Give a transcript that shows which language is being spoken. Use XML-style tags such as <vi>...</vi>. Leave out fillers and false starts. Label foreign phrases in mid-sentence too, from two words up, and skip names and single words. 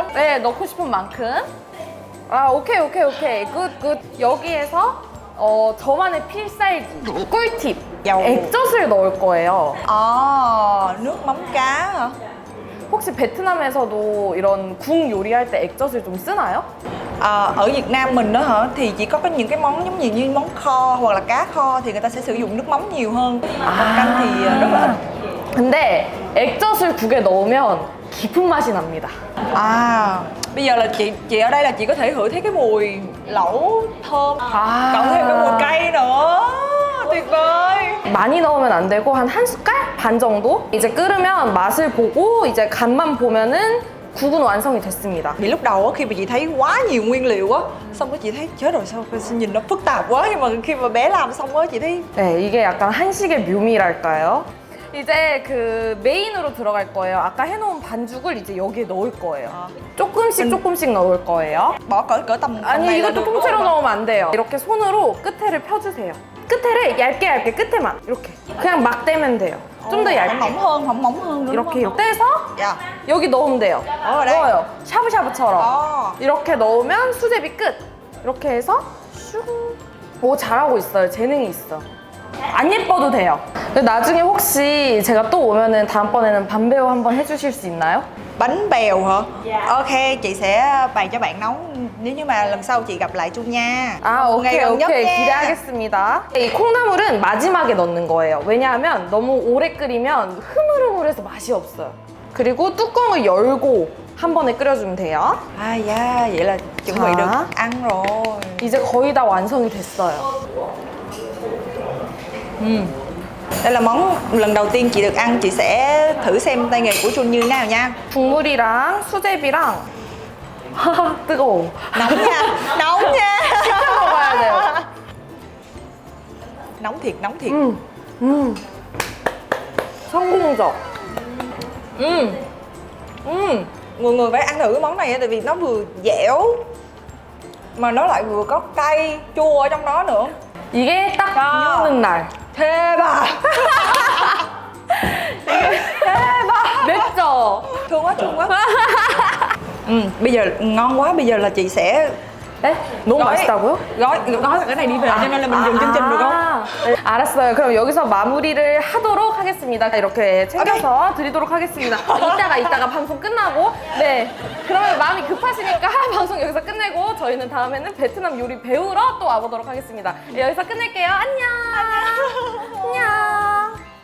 <ko>네, 넣고 싶은 만큼. 아, 오케이. 굿. 여기에서 저만의 필살기, 꿀팁.</ko> <vi>dầu.</vi> <ko>액젓을 넣을 거예요.</ko> <vi>Nước mắm cá hả?</vi> <ko>혹시 베트남에서도 이런 국 요리할 때 액젓을 좀 쓰나요?</ko> <vi>Ở Việt Nam mình đó hả, thì chỉ có những cái món giống như món kho hoặc là cá kho thì người ta sẽ sử dụng nước mắm nhiều hơn. Còn canh thì rất là ít.</vi> <ko>근데 액젓을 국에 넣으면 깊은 맛이 납니다.</ko> <vi>Bây giờ là chị ở đây là chị có thể ngửi thấy cái mùi lẩu thơm, cộng thêm cái mùi cay nữa. Tuyệt vời.</vi> <ko>많이 넣으면 안 되고 한 숟갈 반 정도? 이제 끓으면 맛을 보고 이제 간만 보면은 국은 완성이 됐습니다.</ko> <vi>Vì lúc đầu á, khi mà chị thấy quá nhiều nguyên liệu á, xong rồi chị thấy chết rồi sao nhìn nó phức tạp quá, nhưng mà khi mà bé làm xong á chị thấy</vi> <ko>네, 이게 약간 한식의 묘미랄까요? 이제 그 메인으로 들어갈 거예요. 아까 해놓은 반죽을 이제 여기에 넣을 거예요. 조금씩 넣을 거예요.</ko> <vi>bỏ cỡ tầm</vi> <ko>아니,</ko> <vi>này là</vi> <ko>이것도</ko> <vi>được, đúng</vi> <ko>통째로</ko> <vi>không?</vi> <ko>넣으면 안 돼요. 이렇게 손으로 끝에를 펴주세요. 끝에를 얇게 끝에만 이렇게 그냥 막 떼면 돼요. 좀 더</ko> <vi>Phải</vi> <ko>얇게</ko> <vi>mỏng hơn nữa.</vi> <ko>이렇게 떼서</ko> <vi>Dạ.</vi> <ko>여기 넣으면 돼요.</ko> <vi>ở đây.</vi> <ko>넣어요. 샤브샤브처럼 어. 이렇게 넣으면 수제비 끝. 이렇게 해서 슝. 오, 잘하고 있어요. 재능이 있어. 안 예뻐도 돼요. 나중에 혹시 제가 또 오면은 다음번에는 반배우 한번 해주실 수 있나요?</ko> <vi>Bánh bèo hả? Ok, chị sẽ bày cho bạn nấu nếu như mà lần sau chị gặp lại Trung nha.</vi> <ko>아,</ko> <vi>Một ngày</vi> <ko>오케이,</ko> <vi>gần nhất</vi> <ko>오케이.</ko> <vi>nha.</vi> <ko>기대하겠습니다. 이 콩나물은 마지막에 넣는 거예요. 왜냐하면 너무 오래 끓이면 흐물흐물해서 맛이 없어요. 그리고 뚜껑을 열고 한 번에 끓여주면 돼요.</ko> <vi>Yeah, vậy là chuẩn bị Hả? được ăn rồi.</vi> <ko>이제 거의 다 완성이 됐어요.</ko> <vi>Đây là món lần đầu tiên chị được ăn, chị sẽ thử xem tay nghề của Trung như thế nào nha.</vi> <ko>국물이랑 수제비랑 하하, 뜨거워.</ko> <vi>Nóng nha, nóng nha.</vi> <ko>식혀 먹어야 돼요.</ko> <vi>Nóng thiệt.</vi> <ko>성공적.</ko> <vi>Mọi người phải ăn thử cái món này tại vì nó vừa dẻo mà nó lại vừa có cay, chua ở trong đó nữa.</vi> <ko>이게 딱 비 오는 날. 대박. 맵죠?</ko> <vi>Thương quá. Bây giờ ngon quá, bây giờ là chị sẽ</vi> <ko>네? 너무 맛있다고요?</ko> <vi>gói là cái này đi về cho nên là mình dừng chương trình được không?</vi> <ko>네, 알았어요. 그럼 여기서 마무리를 하도록 하겠습니다. 이렇게 챙겨서 드리도록 하겠습니다. 이따가 방송 끝나고 네. 그러면 마음이 급하시니까 방송 여기서 끝내고 저희는 다음에는 베트남 요리 배우러 또 와보도록 하겠습니다. 네, 여기서 끝낼게요. 안녕. 안녕.</ko>